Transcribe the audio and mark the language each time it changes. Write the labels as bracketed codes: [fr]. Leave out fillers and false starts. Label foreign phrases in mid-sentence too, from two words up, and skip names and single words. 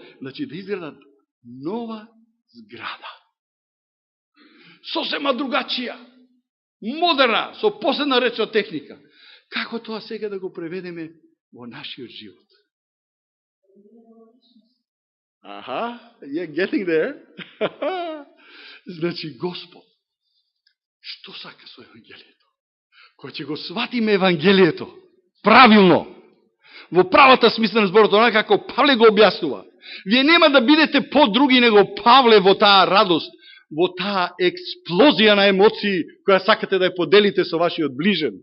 [mk] Значи да изградат нова зграда. Сосема другачија. Модерна, со последна речна техника. Како тоа сега да го преведеме во нашиот живот? Аха, [en] you're getting there. [mk] Значи, Господ, што сака со Евангелието? Кој ќе го сватиме Евангелието правилно, во правата смисла на зборот, онака како Павле го објаснува. Вие нема да бидете по-други него Павле во таа радост, во таа експлозија на емоции, која сакате да ја поделите со вашиот ближен.